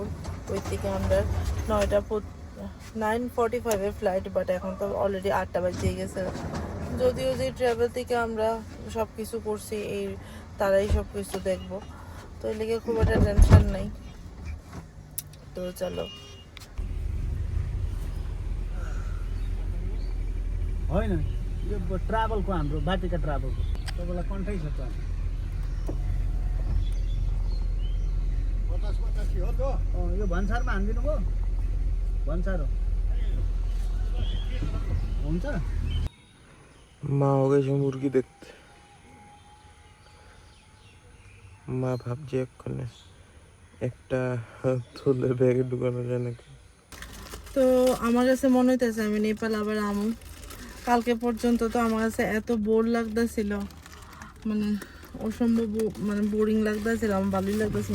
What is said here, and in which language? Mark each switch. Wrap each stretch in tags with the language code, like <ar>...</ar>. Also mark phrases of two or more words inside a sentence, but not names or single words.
<bn>ওই থেকে আমরা 9:45 ফ্লাইট, বাট এখন তো অলরেডি 8টা বাজে গেছে। যদিও যে ট্রাভেল থেকে আমরা সব কিছু করছি, এই তারাই সব কিছু দেখবো, তো এর লেগে খুব একটা টেনশন নাই। তো চলো।</bn> <ne>होइन यो ट्राभलको हाम्रो बाटिका ट्राभलको तपाईँलाई कन्ठै छ त यो भन्सारमा हानिदिनु भयो भन्सार हो हुन्छ</ne> <bn>মা গেছে মুরগি দেখতে। মা ভাবছে এক্ষণে একটা তুলে ব্যাগে ঢুকানো যায় নাকি। তো আমার কাছে মনে হইতেছে আমি নেপাল আবার আমু। কালকে পর্যন্ত তো আমার কাছে এত বোর লাগতেছিল, মানে অসম্ভব মানে বোরিং লাগতেছিল, আমার ভালোই লাগতেছিল।</bn>